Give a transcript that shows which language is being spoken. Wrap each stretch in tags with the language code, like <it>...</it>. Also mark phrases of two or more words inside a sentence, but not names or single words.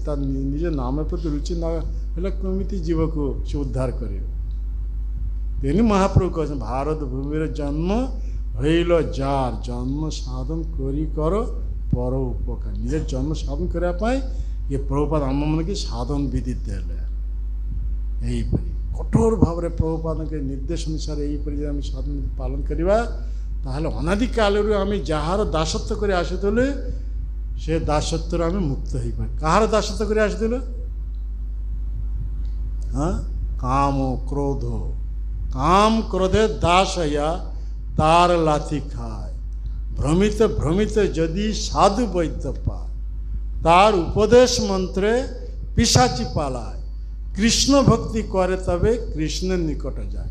<or>ତାର ନିଜ ନାମର ପ୍ରତି ରୁଚି ନା ହଲେ କେମିତି জীবକୁ ସେ ଉଦ୍ଧାର କରିବ।</or> <bn>তেমনি মহাপ্রভু কহেছেন ভারত ভূমির জন্ম হইল যার, জন্ম সাধন করি কর পর উপকার।</bn> <or>ନିଜର ଜନ୍ମ ସାଧନ କରା ପାଇ ଇୟେ ପ୍ରଭୁପାଦ ଆମମାନଙ୍କୁ ସାଧନ ବିଧି ଦେଲେ। ଏହିପରି କଠୋର ଭାବରେ ପ୍ରଭୁପାଦଙ୍କ ନିର୍ଦ୍ଦେଶ ଅନୁସାରେ ଏହିପରି ଯଦି ଆମେ ସାଧନ ପାଳନ କରିବା, ତାହେଲେ ଅନାଦିକାଳରୁ ଆମେ ଯାହାର ଦାସତ୍ୱ କରି ଆସୁଥିଲୁ ସେ ଦାସତ୍ୱରୁ ଆମେ ମୁକ୍ତ ହେଇପାରିବା। କାହାର ଦାସତ୍ୱ କରି ଆସୁଥିଲୁ?</or> <bn>কাম ক্রোধ, কাম ক্রোধে দাস হইয়া তার লাথি খায়, ভ্রমিত ভ্রমিত যদি সাধু বৈদ্য পায়, তার উপদেশ মন্ত্রে পিশাচি পালায়, কৃষ্ণ ভক্তি করে তবে কৃষ্ণের নিকটে যায়।</bn>